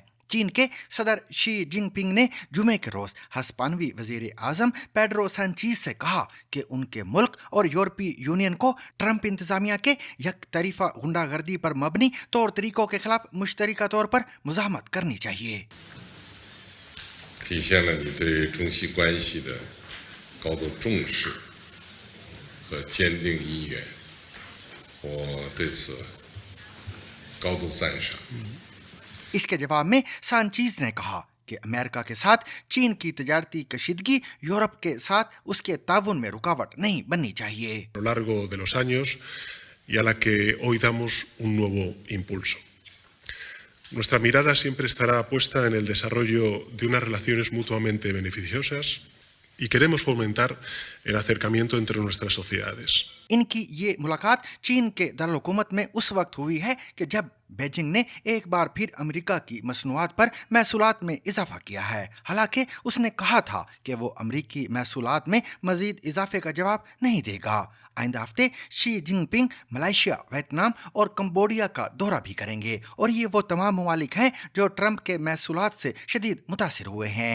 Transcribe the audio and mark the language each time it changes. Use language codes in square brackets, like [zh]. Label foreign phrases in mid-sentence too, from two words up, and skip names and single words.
[ur] چین کے صدر شی جن پنگ نے جمعے کے روز ہسپانوی وزیر اعظم پیدرو سانچیز سے کہا کہ ان کے ملک اور یورپی یونین کو ٹرمپ انتظامیہ کے یکطرفہ غنڈہ گردی پر مبنی طور طریقوں کے خلاف مشترکہ طور پر مزاحمت کرنی چاہیے. [zh] 体现了你对中西关系的高度重视和坚定意愿，我对此高度赞赏。 [ur] اس کے جواب میں سانچیز نے کہا کہ امریکہ کے ساتھ چین کی تجارتی کشیدگی یورپ کے ساتھ اس کے تعاون میں رکاوٹ نہیں بننی چاہیے. [es] A lo largo de los años y a la que hoy damos un nuevo impulso. Nuestra mirada siempre estará puesta en el desarrollo de unas relaciones mutuamente beneficiosas y queremos fomentar el acercamiento entre nuestras sociedades. [ur] ان کی یہ ملاقات چین کے دارالحکومت میں اس وقت ہوئی ہے کہ جب بیجنگ نے ایک بار پھر امریکہ کی مصنوعات پر محصولات میں اضافہ کیا ہے. حالانکہ اس نے کہا تھا کہ وہ امریکی محصولات میں مزید اضافے کا جواب نہیں دے گا. آئندہ ہفتے شی جن پنگ ملائیشیا، ویتنام اور کمبوڈیا کا دورہ بھی کریں گے اور یہ وہ تمام ممالک ہیں جو ٹرمپ کے محصولات سے شدید متاثر ہوئے ہیں.